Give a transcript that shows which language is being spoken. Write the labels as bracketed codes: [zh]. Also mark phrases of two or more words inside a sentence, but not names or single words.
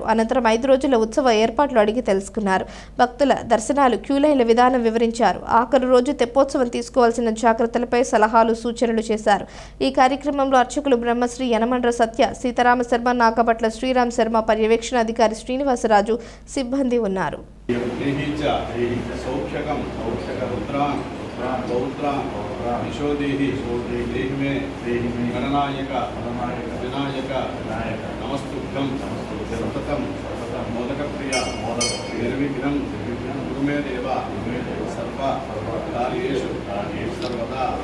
[te] అనంతరం 5 రోజుల ఉత్సవ ఏర్పాట్లు అడిగి తెలుసుకున్నారు. భక్తుల దర్శనాలు, క్యూలైన్ల విధానం వివరించారు. ఆఖరు రోజు తెప్పోత్సవం తీసుకోవాల్సిన జాగ్రత్తలపై సలహాలు, సూచనలు చేశారు. ఈ కార్యక్రమంలో అర్చకులు బ్రహ్మశ్రీ యనమండ్ర సత్య, సీతారామ శర్మ, నాగభట్ల శ్రీరామ్ శర్మ, పర్యవేక్షణ అధికారి శ్రీనివాసరాజు సిబ్బంది ఉన్నారు. [sa] सौख्यकं रुद्रान् पौत्रान् यशोदेहि देहि मे गणनायक विनायक नमस्तुभ्यं सततं मोदकप्रिया निर्विघ्नं कुरु मे देव सर्वकार्येषु सर्वदा